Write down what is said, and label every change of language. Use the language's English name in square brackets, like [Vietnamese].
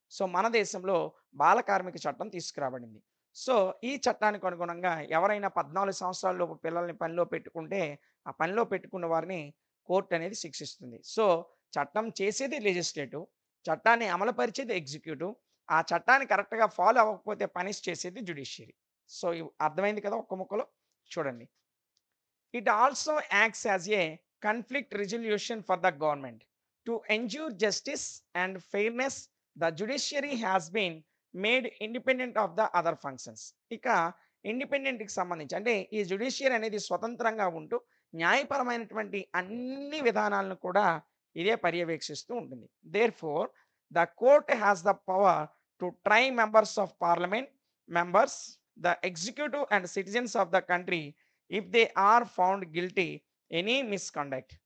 [Telugu] So, మన దేశంలో బాల కార్మిక చట్టం తీసుకురాబడింది. సో, ఈ చట్టానికి అనుగుణంగా ఎవరైనా 14 సంవత్సరాలలోపు పిల్లల్ని పనిలో పెట్టుకుంటే, ఆ పనిలో పెట్టుకున్న వారిని కోర్ట్ అనేది శిక్షిస్తుంది. సో, చట్టం చేసేది లెజిస్లేటివ్, చట్టాన్ని అమలుపరిచేది ఎగ్జిక్యూటివ్, ఆ చట్టాన్ని కరెక్ట్‌గా ఫాలో అవ్వకపోతే పనిష్ చేసేది జ్యుడిషియరీ. సో, అర్థమైంది కదా ఒక్క ముక్కలో? చూడండి. [English] It also acts as a conflict resolution for the government. To ensure justice and fairness, the judiciary has been made independent of the other functions. [Telugu] ఇక ఇండిపెండెంట్‌కి సంబంధించి అంటే ఈ జ్యుడిషియరీ అనేది స్వతంత్రంగా ఉంటూ న్యాయపరమైనటువంటి అన్ని విధానాలను కూడా ఇదే పర్యవేక్షిస్తూ ఉంటుంది. [English] Therefore the court has the power to try members of parliament, members, the executive and citizens of the country if they are found guilty any misconduct.